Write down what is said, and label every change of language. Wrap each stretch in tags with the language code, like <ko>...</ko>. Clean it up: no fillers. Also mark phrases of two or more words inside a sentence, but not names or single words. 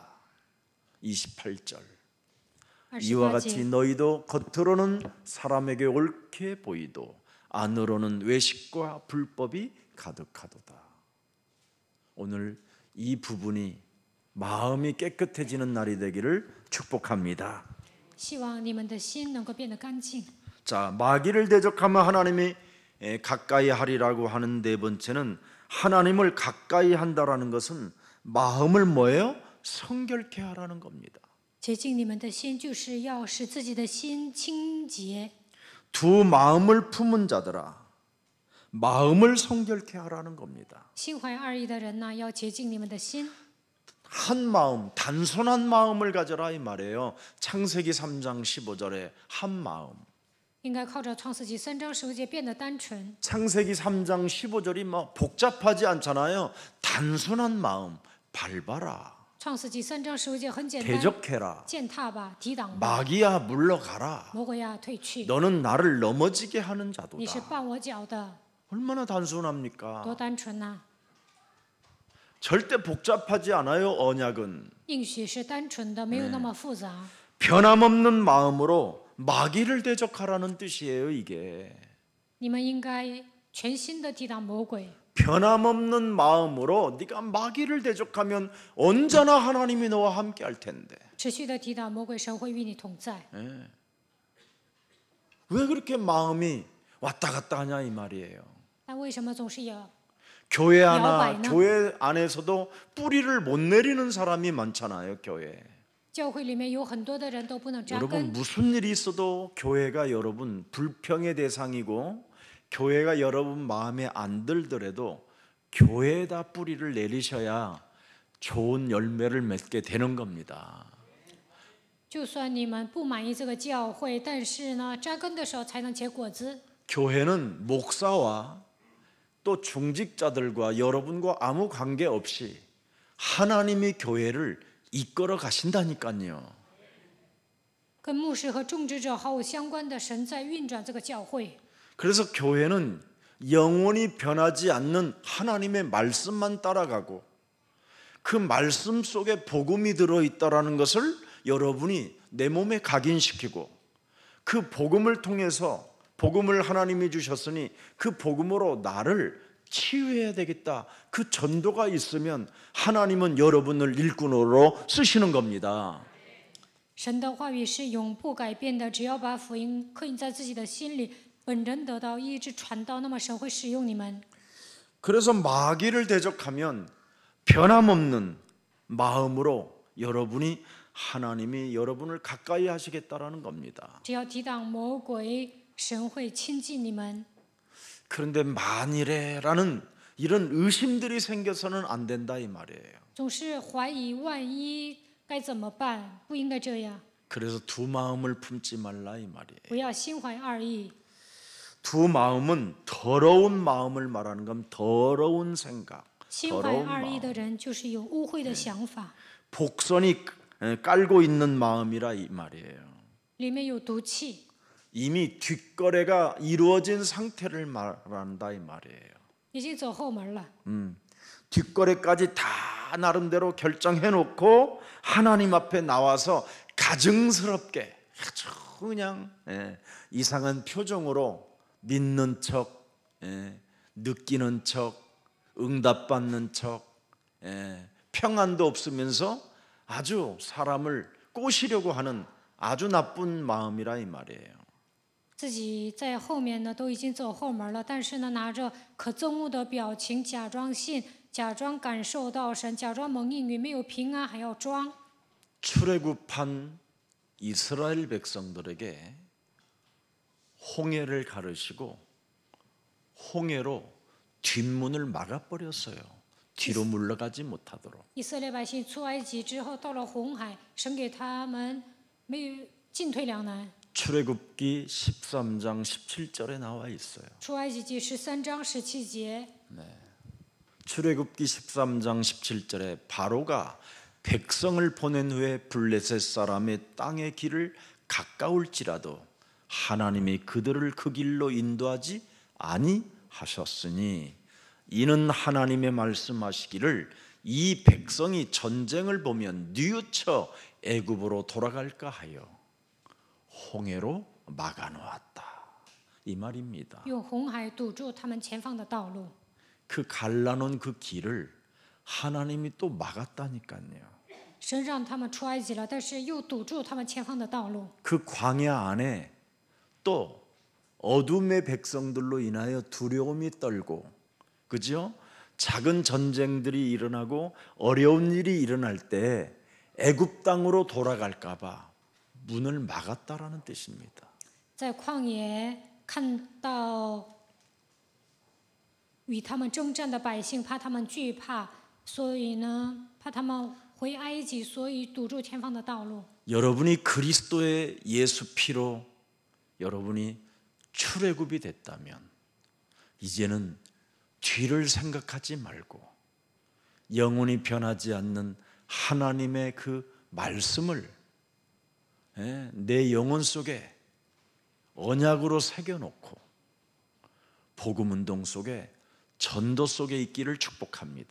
<ko>28절 이와 28 같이</ko> <zh>节，</zh> <ko>너희도 겉으로는 사람에게 옳게 보이도 안으로는 외식과 불법이 가득하도다. 오늘 이 부분이 마음이 깨끗해지는 날이 되기를 축복합니다.</ko> <zh>希望你们的心能够变得干净。</zh> <ko>자, 마귀를 대적하면 하나님이 가까이 하리라고 하는 네 번째는 하나님을 가까이 한다라는 것은 마음을 뭐예요? 성결케 하라는 겁니다.</ko> <zh>洁净你们的心，就是要使自己的心清洁。</zh> <ko>두 마음을 품은 자들아 마음을 성결케 하라는 겁니다.</ko> <zh>心怀二意的人呢，要洁净你们的心。</zh> <ko>한 마음, 단순한 마음을 가져라 이 말이에요. 창세기 3장 15절에 한 마음.</ko> <zh>应该靠着创世纪3章15节变得单纯。</zh> <ko>창세기 3장 15절이 막 복잡하지 않잖아요. 단순한 마음, 밟아라.</ko> <zh>创世纪3章15节很简单，</zh> <ko>대적해라.</ko> <zh>践踏吧，抵挡吧，</zh> <ko>마귀야 물러가라.</ko> <zh>魔鬼呀退去。</zh> <ko>너는 나를 넘어지게 하는</ko> <zh>你是</zh> <ko>자도다.</ko> <zh>绊我脚的，</zh> <ko>얼마나 단순합니까?</ko> <zh>多单纯呐、</zh> <ko>절대 복잡하지 않아요. 언약은</ko> <zh>应许是单纯的，没有那么复杂。</zh> <ko>변함없는 마음으로 마귀를 대적하라는 뜻이에요. 이게</ko> <zh>你们应该全心的抵挡魔鬼，</zh> <ko>변함없는 마음으로 네가 마귀를 대적하면 언제나 하나님이 너와 함께 할 텐데</ko> <zh>持续的抵挡魔鬼，神会与你同在。</zh> <ko>왜 그렇게 마음이 왔다 갔다 하냐 이 말이에요.</ko> <zh>但为什么总是有</zh> <ko>교회 하나</ko> <zh>摇摆呢?</zh> <ko>교회 안에서도 뿌리를 못 내리는 사람이 많잖아요. 교회</ko> <zh>教会里面有很多的人都不能扎</zh> <ko>여러분</ko> <zh>根？</zh> <ko>무슨 일이 있어도 교회가 여러분 불평의 대상이고 교회가 여러분 마음에 안 들더라도 교회에다 뿌리를 내리셔야 좋은 열매를 맺게 되는 겁니다.</ko> <zh>就算你们不满意这个教会，但是呢，扎根的时候才能结果子。</zh> <ko>교회는 목사와 또 중직자들과 여러분과 아무 관계 없이 하나님이 교회를 이끌어 가신다니까요.</ko> <zh>跟牧师和种植者毫无相关的，神在运转这个教会。</zh> <ko>그래서 교회는 영원히 변하지 않는 하나님의 말씀만 따라가고 그 말씀 속에 복음이 들어있다라는 것을 여러분이 내 몸에 각인시키고 그 복음을 통해서 복음을 하나님이 주셨으니 그 복음으로 나를 치유해야 되겠다. 그 전도가 있으면 하나님은 여러분을 일꾼으로 쓰시는 겁니다.</ko> <zh>神的话语是永不改变的，只要把福音刻印在自己的心里，本人得到医治传道，那么神会使用你们。</zh> <ko>그래서 마귀를 대적하면 변함없는 마음으로 여러분이 하나님이 여러분을 가까이 하시겠다라는 겁니다.</ko> <zh>只要抵挡魔鬼，神会亲近你们。</zh> <ko>그런데 만일에라는 이런 의심들이 생겨서는 안 된다 이 말이에요.</ko> <zh>总是怀疑万一该怎么办？不应该这样，</zh> <ko>그래서 두 마음을 품지 말라 이 말이에요.</ko> <zh>不要心怀二意。</zh> <ko>두 마음은 더러운 마음을 말하는 건 더러운 생각,</ko> <zh>心怀</zh> <ko>더러운</ko> <zh>二意</zh> <ko>마음.</ko> <zh>的人就是有污秽的想法，</zh> <ko>복선이 깔고 있는 마음이라 이 말이에요.</ko> <zh>里面有毒气，</zh> <ko>이미 뒷거래가 이루어진 상태를 말한다 이 말이에요.</ko> <zh>已经走后门了。</zh> <ko>뒷거래까지 다 나름대로 결정해 놓고 하나님 앞에 나와서 가증스럽게 아주 그냥 이상한 표정으로 믿는 척, 느끼는 척, 응답받는 척, 평안도 없으면서 아주 사람을 꼬시려고 하는 아주 나쁜 마음이라 이 말이에요.</ko> <zh>自己在后面呢都已经走后门了，但是呢拿着可憎恶的表情，假装信，假装感受到神，假装蒙应允，没有平安还要装。</zh> <ko>출애굽한 이스라엘 백성들에게 홍해를 가르시고 홍해로 뒷문을 막아버렸어요. 뒤로 물러가지 못하도록.</ko> <zh>以色列百姓出埃及之后，到了红海，神给他们没有进退两难。</zh> <ko>출애굽기 13장 17절에 나와 있어요.</ko> <zh>出埃及记13章17节，</zh> <ko>출애굽기 13장 17절에 바로가 백성을 보낸 후에 블레셋 사람의 땅의 길을 가까울지라도 하나님이 그들을 그 길로 인도하지 아니하셨으니 이는 하나님의 말씀하시기를 이 백성이 전쟁을 보면 뉘우쳐 애굽으로 돌아갈까 하여 홍해로 막아놓았다 이 말입니다.</ko> <zh>用红海堵住他们前方的道路。</zh> <ko>그 갈라놓은 그 길을 하나님이 또 막았다니까요.</ko> <zh>神让他们出埃及了，但是又堵住他们前方的道路。</zh> <ko>그 광야 안에 또 어둠의 백성들로 인하여 두려움이 떨고, 그죠? 작은 전쟁들이 일어나고 어려운 일이 일어날 때 애굽 땅으로 돌아갈까봐 문을 막았다라는 뜻입니다.</ko> <zh>在旷野看到与他们征战的百姓，怕他们惧怕，所以呢，怕他们回埃及，所以堵住前方的道路。</zh> <ko>여러분이 그리스도의 예수 피로 여러분이 출애굽이 됐다면 이제는 뒤를 생각하지 말고 영원히 변하지 않는 하나님의 그 말씀을 내 영혼 속에 언약으로 새겨놓고 복음 운동 속에 전도 속에 있기를 축복합니다.</ko>